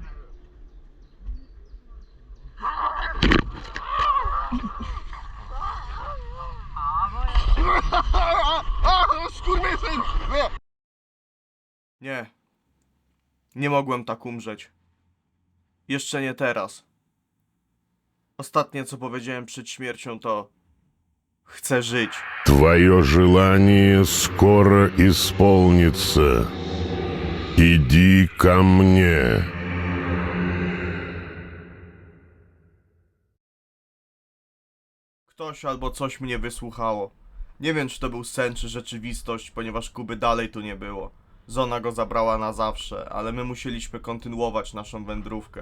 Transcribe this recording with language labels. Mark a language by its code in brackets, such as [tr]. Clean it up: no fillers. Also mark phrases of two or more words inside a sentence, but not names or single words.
[pl] Skurwysyn! Nie. Nie mogłem tak umrzeć. Jeszcze nie teraz. Ostatnie co powiedziałem przed śmiercią to... Chcę żyć. [ru] Твое желание скоро исполнится. Иди ко мне. [pl] Ktoś albo coś mnie wysłuchało. Nie wiem, czy to był sen, czy rzeczywistość, ponieważ Kuby dalej tu nie było. Zona go zabrała na zawsze, ale my musieliśmy kontynuować naszą wędrówkę.